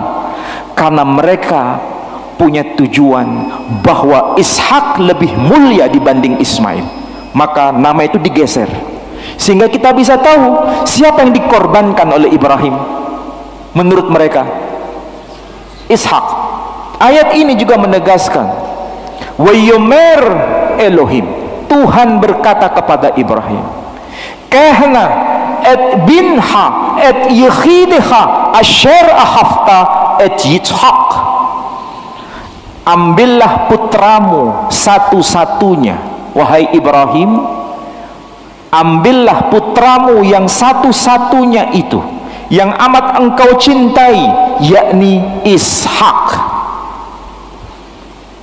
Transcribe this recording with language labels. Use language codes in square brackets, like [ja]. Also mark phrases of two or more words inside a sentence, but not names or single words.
[id] Karena mereka punya tujuan bahwa Ishak lebih mulia dibanding Ismail, maka nama itu digeser sehingga kita bisa tahu siapa yang dikorbankan oleh Ibrahim. Menurut mereka Ishak. Ayat ini juga menegaskan [he] ויאמר אלהים, [id] Tuhan berkata kepada Ibrahim, [he] קח נא את בנך את יחידך אשר אהבת את יצחק. [id] Ambillah putramu satu-satunya, wahai Ibrahim, ambillah putramu yang satu-satunya itu, yang amat engkau cintai, yakni Ishak.